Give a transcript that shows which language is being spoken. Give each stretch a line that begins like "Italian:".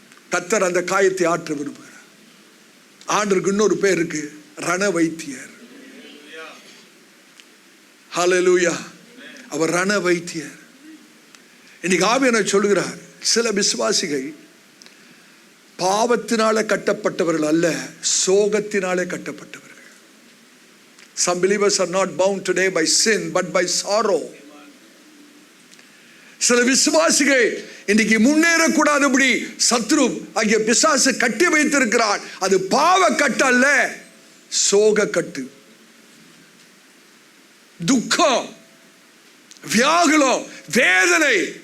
Tamil: கர்த்தர் அந்த காயத்தை ஆற்ற விரும்புகிறார். ஆண்டவருக்கு இன்னொரு பேர் இருக்கு, ரண வைத்தியர். ஹல்லேலூயா. அவர் ரண வைத்தியர். இன்னைக்கு ஆவியானவர் சொல்கிறார், சில விசுவாசிகள் பாவத்தினால கட்டப்பட்டவர்கள் அல்ல, சோகத்தினாலே கட்டப்பட்டவர்கள்.
English: Some believers are not bound today by sin but by sorrow.
Tamil: சில விசுவாசிகள் இன்னைக்கு முன்னேறக்கூடாதபடி சத்ரு ஆகிய பிசாசு கட்டி வைத்திருக்கிறான். அது பாவ கட்டு அல்ல, சோக கட்டு. துக்கம், வியாகுலம், வேதனை.